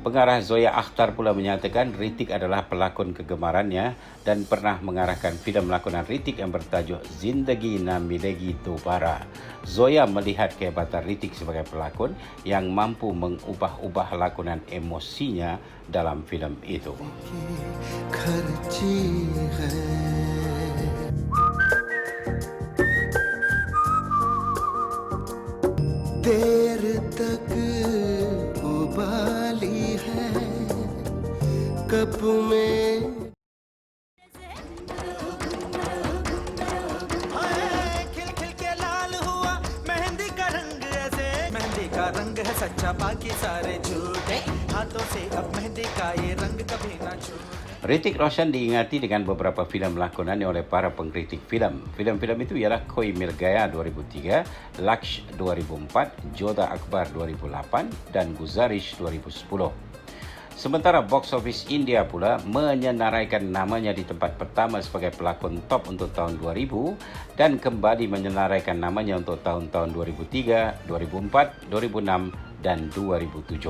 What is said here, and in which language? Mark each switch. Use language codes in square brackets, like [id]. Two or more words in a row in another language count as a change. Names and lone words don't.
[ms] Pengarah Zoya Akhtar pula menyatakan Hrithik adalah pelakon kegemarannya dan pernah mengarahkan filem lakonan Hrithik yang bertajuk Zindagi Na Milegi Dobara. Zoya melihat kehebatan Hrithik sebagai pelakon yang mampu mengubah-ubah lakonan emosinya dalam filem itu. [hi] देर तक उबाली है कप में खिल खिल के लाल हुआ मेहंदी का रंग ऐसे मेहंदी का रंग है सच्चा बाकी सारे झूठे हाथों से अब मेहंदी का ये रंग कभी ना छूटे. [ms] Hrithik Roshan diingati dengan beberapa filem lakonannya oleh para pengkritik filem. Filem-filem itu ialah Koi Mil Gaya 2003, Laksh 2004, Jodha Akbar 2008 dan Guzarish 2010. Sementara [en] box office [ms] India pula menyenaraikan namanya di tempat pertama sebagai pelakon top untuk tahun 2000 dan kembali menyenaraikan namanya untuk tahun-tahun 2003, 2004, 2006 dan 2007.